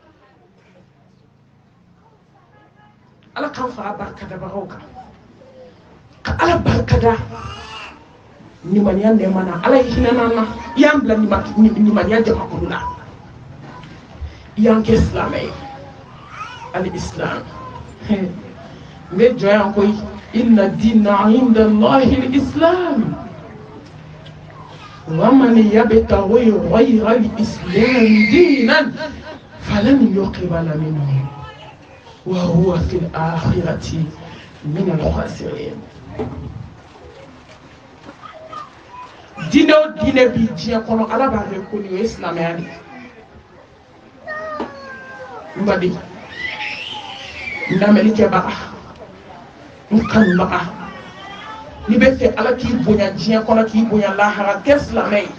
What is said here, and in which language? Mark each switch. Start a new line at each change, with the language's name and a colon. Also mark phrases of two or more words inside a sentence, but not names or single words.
Bambara: ala k'an fara barika dabagaw kan ka ala barika da nimaniya nɛɛma na ala ye hinɛna na i y'an bila nimaniya jamakulu la i y'an kɛ silamɛ ye al-islam n bɛ jɔ yan koyi
Arabic: إن الدين عند الله الإسلام ومن يبتغ غير الإسلام دينا فلن يقبل منه وهو في الآخرة من الخاسرين
Bambara: diinɛ o diinɛ bi diɲɛ kɔnɔ ala b'a reconnu o ye silamɛya de n baden n lamɛnnikɛbaga n kanubaga n'i bɛ fɛ ala k'i bonya diɲɛ kɔnɔ k'i bonya lahara kɛ silamɛ ye